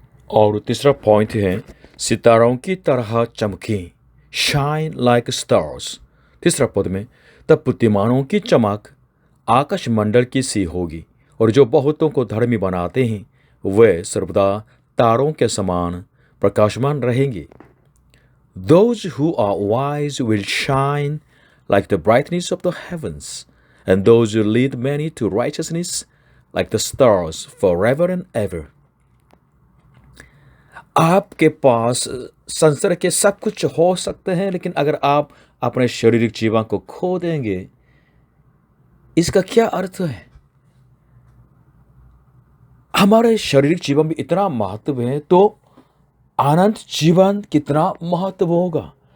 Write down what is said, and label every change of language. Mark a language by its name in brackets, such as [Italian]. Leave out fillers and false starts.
[Hindi] और तीसरा पॉइंट है, सितारों की तरह चमकी, [English] Shine like stars. [Hindi] तीसरा पद में, तब बुद्धिमानों की चमक आकाश मंडल की सी होगी और जो बहुतों को धर्मी बनाते हैं वे सर्वदा तारों के समान प्रकाशमान रहेंगे। [English] Those who are wise will shine like the brightness of the heavens, and those who lead many to righteousness like the stars forever and ever. [Hindi] आपके पास संसार के सब कुछ हो सकते हैं, लेकिन अगर आप अपने शारीरिक जीवन को खो देंगे, इसका क्या अर्थ है? हमारे शारीरिक जीवन में इतना महत्व है तो अनंत जीवन कितना महत्व होगा।